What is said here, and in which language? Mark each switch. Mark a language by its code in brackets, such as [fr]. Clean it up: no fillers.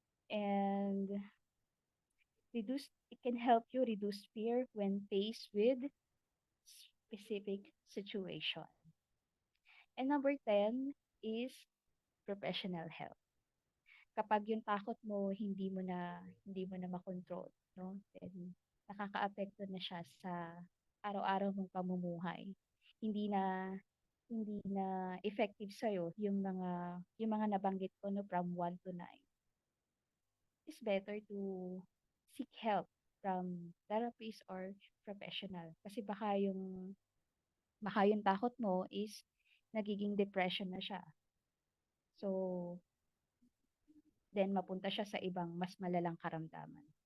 [en] And it can help you reduce fear when faced with specific situation. And number 10 is professional help. [tl] Kapag yung takot mo hindi mo na makontrol, no? Then nakakaapekto na siya sa araw-araw mong pamumuhay. Hindi na hindi na effective sa yung mga nabanggit ko no from 1 to 9. [en] It's better to seek help from therapist or professional [tl] kasi baka yung takot mo is nagiging depression na siya. So, then mapunta siya sa ibang mas malalang karamdaman.